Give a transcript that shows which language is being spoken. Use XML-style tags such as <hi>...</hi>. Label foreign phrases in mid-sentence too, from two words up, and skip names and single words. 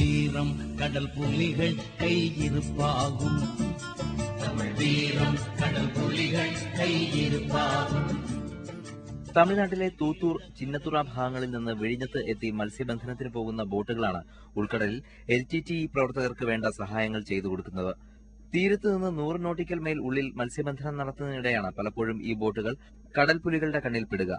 <ta>வீரம் கடல் புலிகள் கையிருப்பாகும். தமிழ் வீரம் கடல் புலிகள் கையிருப்பாகும்.</ta> <ml>തമിഴ്നാട്ടിലെ തൂത്തൂർ, ചിന്നത്തുറ ഭാഗങ്ങളിൽ നിന്ന് വിഴിഞ്ഞത്ത് എത്തി മത്സ്യബന്ധനത്തിന് പോകുന്ന ബോട്ടുകളാണ് ഉൾക്കടലിൽ LTTE പ്രവർത്തകർക്ക് വേണ്ട സഹായങ്ങൾ ചെയ്തു കൊടുക്കുന്നത്. തീരത്ത് നിന്ന് 100 നോട്ടിക്കൽ മൈൽ ഉള്ളിൽ മത്സ്യബന്ധനം നടത്തുന്നതിനിടെയാണ് പലപ്പോഴും ഈ ബോട്ടുകൾ കടൽപ്പുലികളുടെ കണ്ണിൽപ്പെടുക.</ml>